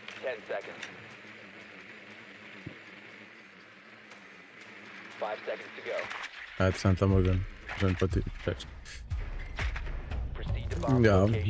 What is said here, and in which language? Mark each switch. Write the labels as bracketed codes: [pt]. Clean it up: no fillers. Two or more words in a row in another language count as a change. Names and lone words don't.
[en] 10 seconds. 5 seconds to go. [is] Það er samt á morgun. Svona bara til. [en] Proceed to bomb [is] Já, [en] location.